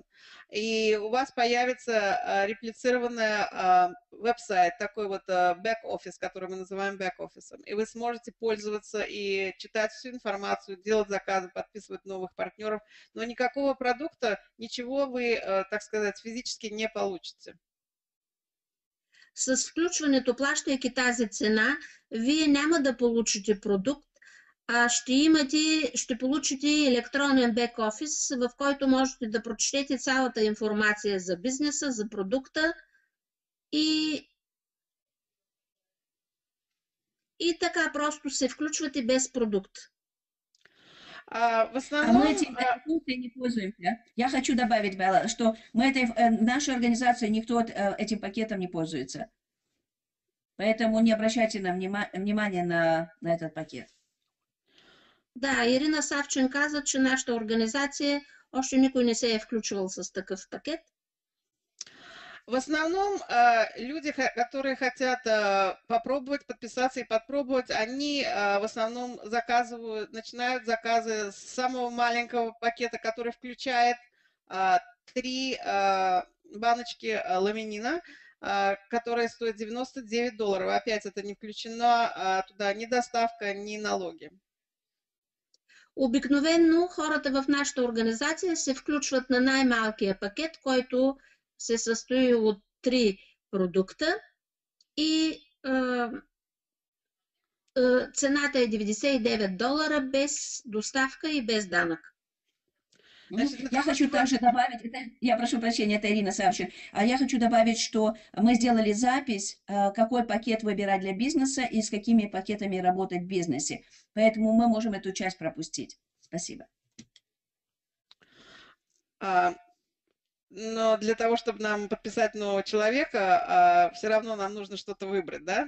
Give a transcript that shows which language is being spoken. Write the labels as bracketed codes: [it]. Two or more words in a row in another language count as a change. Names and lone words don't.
[ru] И у вас появится реплицированный веб-сайт, такой вот бэк-офис, который мы называем бэк-офисом. И вы сможете пользоваться и читать всю информацию, делать заказы, подписывать новых партнеров. Но никакого продукта, ничего вы, так сказать, физически не получите. [bg] С включването, плащайки тази цена, вие няма да получите продукт, а ще получите електронен бек-офис, в който можете да прочетете цялата информация за бизнеса, за продукта и така просто се включвате без продукт. [ru] В основном... мы этой функцией не пользуемся. Я хочу добавить, Белла, что в нашей организации никто этим пакетом не пользуется. Поэтому не обращайте внимания на этот пакет. [bg] Да, Ирина Савчин каза, че нашата организация още никой не се е включвал с такъв пакет. [ru] В основном люди, которые хотят попробовать подписаться и попробовать, они в основном начинают заказы с самого маленького пакета, который включает 3 баночки ламинина. которая стоит $99. Опять это не включено туда ни доставка, ни налоги. [bg] Обикновено хората в нашата организация се включват на най-малкия пакет, който се състои от 3 продукта и цената е $99 без доставка и без данък. [ru] Значит, Я хочу также добавить, я прошу прощения, это Ирина Савчик, а я хочу добавить, что мы сделали запись, какой пакет выбирать для бизнеса и с какими пакетами работать в бизнесе. Поэтому мы можем эту часть пропустить. Спасибо. Но для того, чтобы нам подписать нового человека, все равно нам нужно что-то выбрать, да?